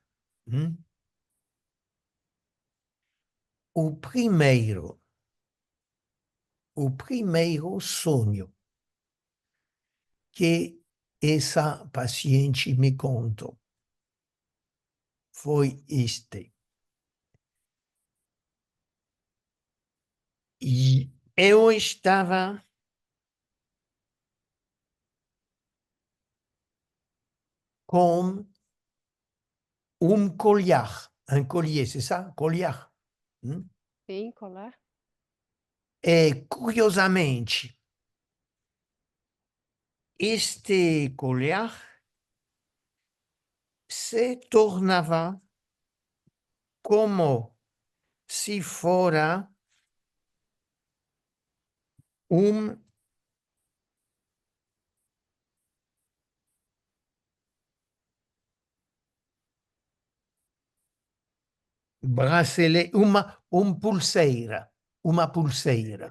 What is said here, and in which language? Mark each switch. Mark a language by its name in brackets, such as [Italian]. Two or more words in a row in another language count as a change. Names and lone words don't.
[Portuguese] O primeiro sonho que essa paciente me contou foi este. E eu estava com um collier, [French] c'est ça? [Portuguese] Collier. Sim, colar. E, curiosamente, este collier se tornava como se fora um bracelet, uma pulseira.